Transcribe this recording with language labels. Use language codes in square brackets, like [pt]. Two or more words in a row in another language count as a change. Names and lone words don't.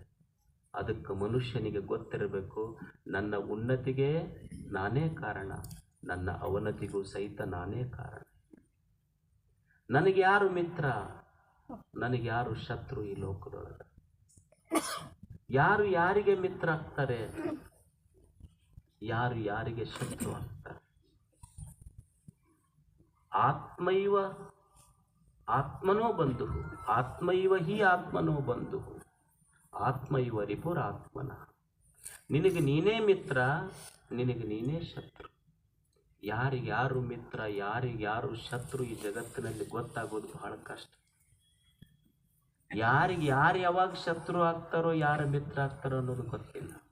[kn] ಅದಕ್ಕೆ ಮನುಷ್ಯನಿಗೆ ಗೊತ್ತಿರಬೇಕು, ನನ್ನ ಉನ್ನತಿಗೆ ನಾನೇ ಕಾರಣ, ನನ್ನ ಅವನತಿಗೂ ಸಹಿತ ನಾನೇ ಕಾರಣ. ನನಗೆ ಯಾರು ಮಿತ್ರ, ನನಗೆ ಯಾರು ಶತ್ರು ಈ ಲೋಕದೊಳಗೆ? ಯಾರು ಯಾರಿಗೆ ಮಿತ್ರ ಆಗ್ತಾರೆ, ಯಾರು ಯಾರಿಗೆ ಶತ್ರು ಆಗ್ತಾರೆ? [sa] ಆತ್ಮೈವ ಆತ್ಮನೋ ಬಂಧು, ಆತ್ಮೈವ ಹಿ ಆತ್ಮನೋ ಬಂಧು, ಆತ್ಮೈವ ರಿಪುರಾತ್ಮನ. [kn] ನಿನಗೆ ನೀನೇ ಮಿತ್ರ, ನಿನಗೆ ನೀನೇ ಶತ್ರು. ಯಾರಿಗ್ಯಾರು ಮಿತ್ರ ಯಾರಿಗ್ಯಾರು ಶತ್ರು ಈ ಜಗತ್ತಿನಲ್ಲಿ ಗೊತ್ತಾಗೋದು ಬಹಳ ಕಷ್ಟ. ಯಾರಿಗೆ ಯಾರು ಯಾವಾಗ ಶತ್ರು ಆಗ್ತಾರೋ ಯಾರ ಮಿತ್ರ ಆಗ್ತಾರೋ ಅನ್ನೋದು ಗೊತ್ತಿಲ್ಲ.